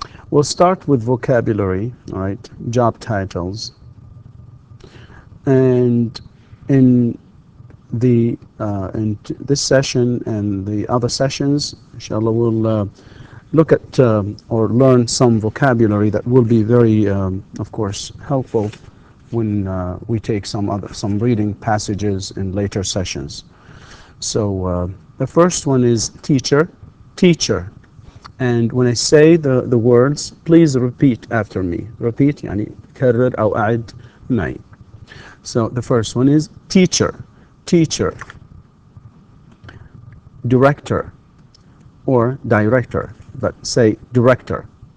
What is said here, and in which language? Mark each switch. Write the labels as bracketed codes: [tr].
[en] We'll start with vocabulary, all right, job titles, and in this session and the other sessions, inshallah, we'll look at or learn some vocabulary that will be very, of course, helpful when we take some reading passages in later sessions. So the first one is teacher. And when I say the words, please repeat after me. [ar] Repeat, يعني كرر أو أعد معي. [en] So the first one is teacher. Director or director, but say director.